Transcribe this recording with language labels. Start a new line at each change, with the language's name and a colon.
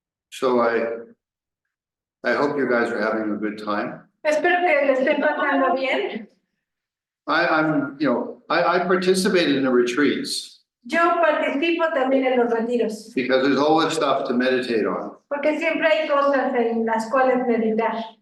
English: So I hope you guys are having a good time.
Spanish: Espero que le esté pasando bien.
English: I participated in the retreats
Spanish: Yo participo también en los retiros,
English: because there's always stuff to meditate on.
Spanish: porque siempre hay cosas en las cuales meditar.